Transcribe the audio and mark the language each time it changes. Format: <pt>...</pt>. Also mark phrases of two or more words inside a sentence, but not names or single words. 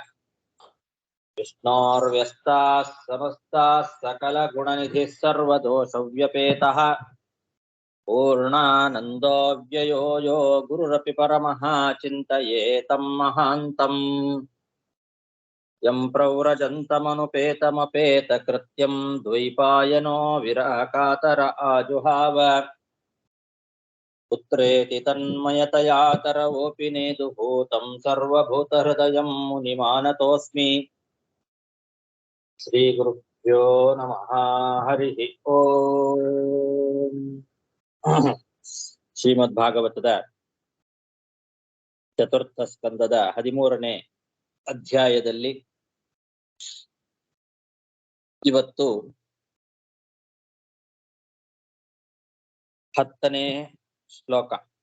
<sa>ವಿಷ್ಣೋರ್ವ್ಯಸ್ತಾಃ ಸಮಸ್ತಾಃ ಸಕಲಗುಣನಿಧಿಃ ಸರ್ವದೋಷವ್ಯಪೇತಃ ಪೂರ್ಣಾನಂದೋ ವ್ಯಯೋ ಯೋ ಗುರುರಪಿ ಪರಮಃ ಚಿಂತಯೇತಂ ಮಹಾಂತಂ ಯಂ ಪ್ರವ್ರಜಂತಮನುಪೇತಮಪೇತಕೃತ್ಯಂ ದ್ವೈಪಾಯನೋ ವಿರಹಕಾತರ ಆಜುಹಾವ ಪುತ್ರೇತಿ ತನ್ಮಯತಯಾ ತರವೋಪಿ ನೇದುಭೂತಂ ಸರ್ವಭೂತಹೃದಯಂ ಮುನಿಮಾನತೋಸ್ಮಿ ಶ್ರೀ ಗುರುಭ್ಯೋ ನಮಃ ಹರಿ ಓಂ.</sa> <kn>ಶ್ರೀಮದ್ ಭಾಗವತದ ಚತುರ್ಥ ಸ್ಕಂದದ 13ನೇ ಅಧ್ಯಾಯದಲ್ಲಿ ಇವತ್ತು 10ನೇ ಶ್ಲೋಕ.</kn>